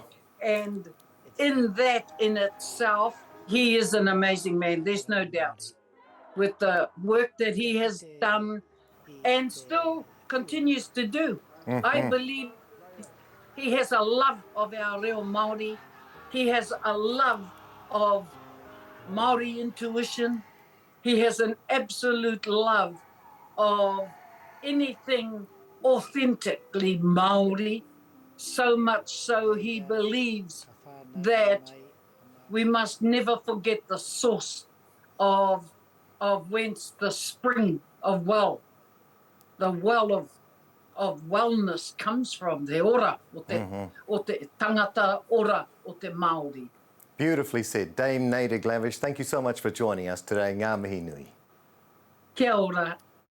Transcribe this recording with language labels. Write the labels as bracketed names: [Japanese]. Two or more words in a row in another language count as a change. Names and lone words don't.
[English] And in that in itself, he is an amazing man. There's no doubt. With the work that he has done and still continues to do. I believe he has a love of our [Māori] reo Māori. [English] He has a love of Māori intuition. He has an absolute love of anything authentically Māori, so much so he believes that we must never forget the source of whence the spring of the well of wellness comes from, the [Māori] ora, o te tangata ora o te Māori. [English] Beautifully said. Dame Naida Glavish, thank you so much for joining us today. [Māori] Ngā mihi nui. Kia ora.